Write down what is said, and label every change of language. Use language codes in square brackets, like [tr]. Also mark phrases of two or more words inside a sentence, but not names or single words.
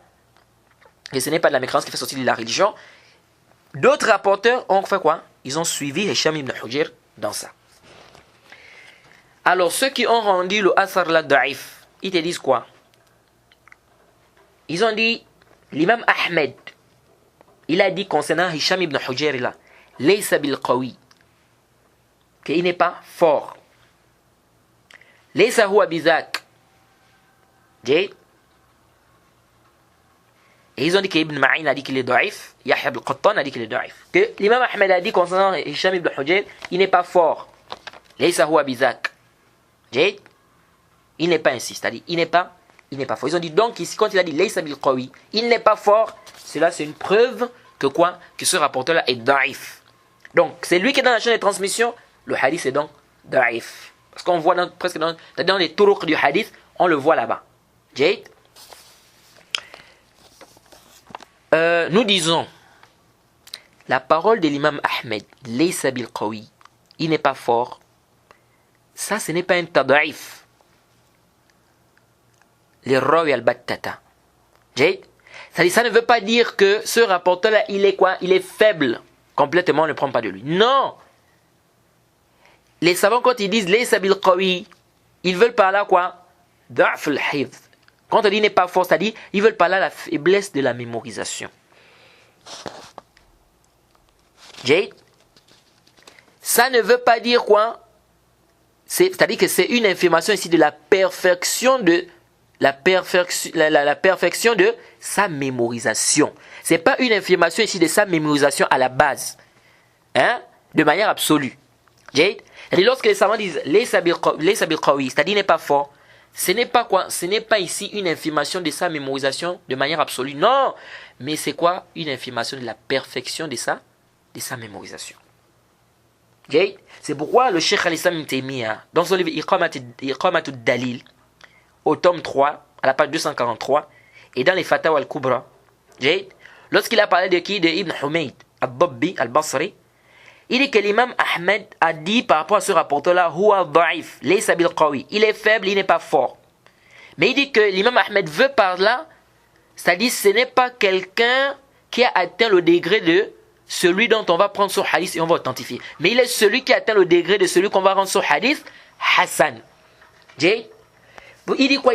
[fr] Que ce n'est pas de la mécréance qui fait sortir de la religion. D'autres rapporteurs ont fait quoi? Ils ont suivi Hisham ibn Hujr dans ça. Alors, ceux qui ont rendu le Asar la Da'if, ils te disent quoi? Ils ont dit, l'imam Ahmed, il a dit concernant Hisham ibn Hujr là, [ar] ليس بالقوي, [fr] qu'il n'est pas fort. [ar] ليس هو بذاك. [fr] Et ils ont dit qu'Ibn Ma'in a dit qu'il est da'if, Yahya al-Qattan a dit qu'il est da'if. Que l'imam Ahmed a dit concernant Hisham ibn Hujr, il n'est pas fort. [ar] ليس هو بذاك. [fr] Il n'est pas ainsi, c'est-à-dire il n'est pas fort. Ils ont dit donc ici quand il a dit [ar] ليس بالقوي, [fr] il n'est pas fort, cela c'est une preuve que quoi? Que ce rapporteur-là est da'if. Donc c'est lui qui est dans la chaîne de transmission, le hadith est donc da'if. Parce qu'on voit presque dans les turuq du hadith, on le voit là-bas. Nous disons la parole de l'imam Ahmed, [ar] ليس بالقوي, [fr] il n'est pas fort. Ça, ce n'est pas un tada'if. Les [ar] الراوي البتة. [fr] C'est-à-dire, ça ne veut pas dire que ce rapporteur-là, il est quoi? Il est faible. Complètement, on ne prend pas de lui. Non! Les savants, quand ils disent [ar] ليس بالقوي, [fr] ils veulent par là quoi? [ar] ضعف الحفظ. [fr] Quand on dit n'est pas fort, c'est-à-dire, ils veulent par là la faiblesse de la mémorisation. Ça ne veut pas dire quoi? C'est-à-dire que c'est une information ici de la perfection de la perfection de sa mémorisation. C'est pas une information ici de sa mémorisation à la base, hein, de manière absolue. Et lorsque les savants disent [ar] ليس بالقوي, [fr] c'est-à-dire n'est pas fort, ce n'est pas quoi? Ce n'est pas ici une information de sa mémorisation de manière absolue. Non, mais c'est quoi? Une information de la perfection de sa mémorisation. C'est pourquoi le Cheikh al-Islam Ibn Taymiyyah, dans son livre Iqamatul Dalil, au tome 3, à la page 243, et dans les Fatawa al-Kubra, lorsqu'il a parlé de qui? De Ibn Humayd al-Dabbi al-Basri, il dit que l'imam Ahmed a dit par rapport à ce rapporteur-là, [ar] هو ضعيف ليس بالقوي, [fr] il est faible, il n'est pas fort. Mais il dit que l'imam Ahmed veut par là, c'est-à-dire ce n'est pas quelqu'un qui a atteint le degré de celui dont on va prendre son hadith et on va authentifier. Mais il est celui qui atteint le degré de celui qu'on va rendre son hadith Hassan. Il dit quoi?